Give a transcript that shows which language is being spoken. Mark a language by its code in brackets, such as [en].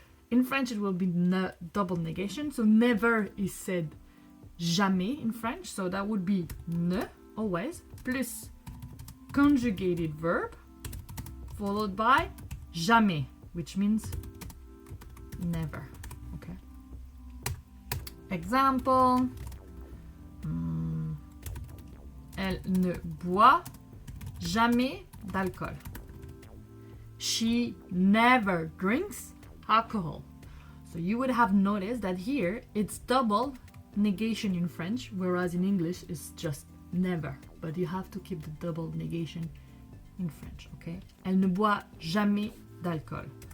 [en] In French, it will be double negation. So never is said [fr] jamais [en] in French. So that would be ne, always, plus conjugated verb, followed by jamais, which means never. Okay? Example, [fr] elle ne boit jamais d'alcool. [en] She never drinks alcohol. So you would have noticed that here it's double negation in French, whereas in English it's just never. But you have to keep the double negation in French, okay? [fr] Elle ne boit jamais d'alcool.